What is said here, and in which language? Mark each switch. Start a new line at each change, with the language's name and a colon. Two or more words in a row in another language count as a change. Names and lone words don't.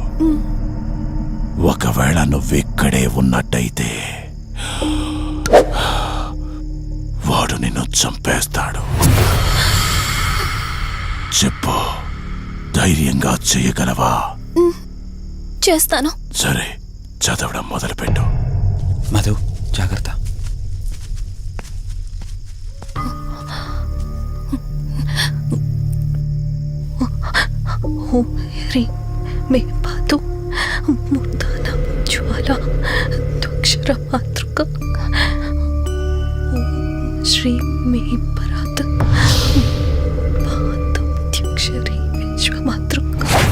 Telugu: ఒకవేళ నువ్విక్కడే ఉన్నట్టయితే వాడు నిన్ను చంపేస్తాడు. చెప్పు, ధైర్యంగా చేయగలవా? చేస్తాను. సరే, చదవడం మొదలుపెట్టు. మధు జాగ్రత్త.
Sanskrit: ह्रीं मे पातु मूर्धानां ज्वाला द्वक्षरमातृका श्रीं मे परात् पादमध्यक्षरी विश्वमातृका